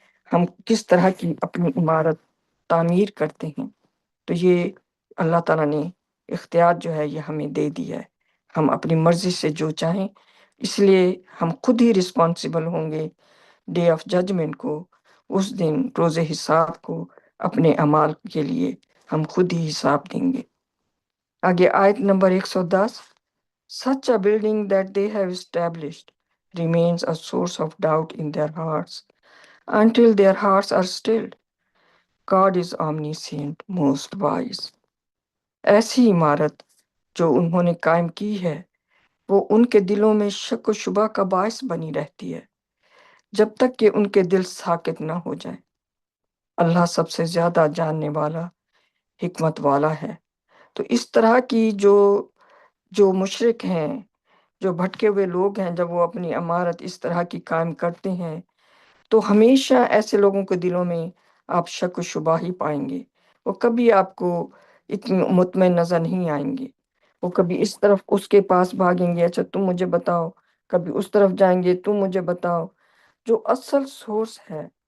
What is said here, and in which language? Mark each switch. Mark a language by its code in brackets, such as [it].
[ur] ہم کس طرح کی اپنی عمارت تعمیر کرتے ہیں۔ تو یہ اللہ تعالیٰ نے اختیار جو ہے یہ ہمیں دے دیا ہے، ہم اپنی مرضی سے جو چاہیں، اس لیے ہم خود ہی رسپانسیبل ہوں گے ڈے آف ججمنٹ کو، اس دن روز حساب کو، اپنے اعمال کے لیے ہم خود ہی حساب دیں گے۔ آگے آیت number 110، [en] such a building that they have established remains a source of doubt in their hearts until their hearts are stilled. God is omniscient, most wise. [ur] ایسی عمارت جو انہوں نے قائم کی ہے وہ ان کے دلوں میں شک و شبہ کا باعث بنی رہتی ہے جب تک کہ ان کے دل ساکت نہ ہو جائیں۔ اللہ سب سے زیادہ جاننے والا، حکمت والا ہے۔ تو اس طرح کی جو مشرک ہیں، جو بھٹکے ہوئے لوگ ہیں، جب وہ اپنی عمارت اس طرح کی قائم کرتے ہیں تو ہمیشہ ایسے لوگوں کے دلوں میں آپ شک و شبہ ہی پائیں گے۔ وہ کبھی آپ کو اتنی مطمئن نظر نہیں آئیں گے، وہ کبھی اس طرف اس کے پاس بھاگیں گے، اچھا تم مجھے بتاؤ، کبھی اس طرف جائیں گے، تم مجھے بتاؤ۔ جو اصل سورس ہے،